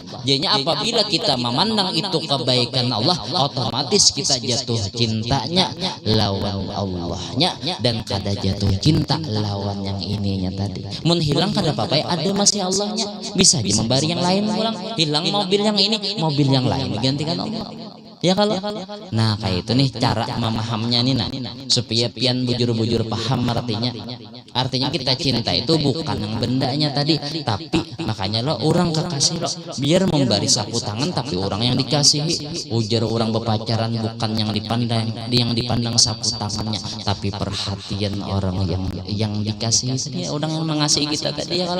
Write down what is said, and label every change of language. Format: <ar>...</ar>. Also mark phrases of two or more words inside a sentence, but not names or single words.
<bjn>Jadinya apabila kita memandang itu kebaikan Allah, otomatis kita jatuh cintanya lawan Allahnya dan kada jatuh cinta lawan yang ininya tadi. Menghilang kada apa-apa, ada masih Allahnya. Bisa aja memberi yang lain pulang. Hilang mobil yang ini, mobil yang lain digantikan Allah. Ya kalau nah kayak itu nih cara memahamnya nih nah, supaya pian bujur-bujur paham artinya kita cinta itu bukan yang bendanya tadi, tapi makanya lo orang kekasih lo biar memberi sapu tangan tapi orang yang dikasihi. Ujar orang berpacaran bukan yang dipandang sapu tangannya, tapi perhatian orang yang dikasihi tadi, orang yang mengasihi kita tadi ya kalau.</bjn>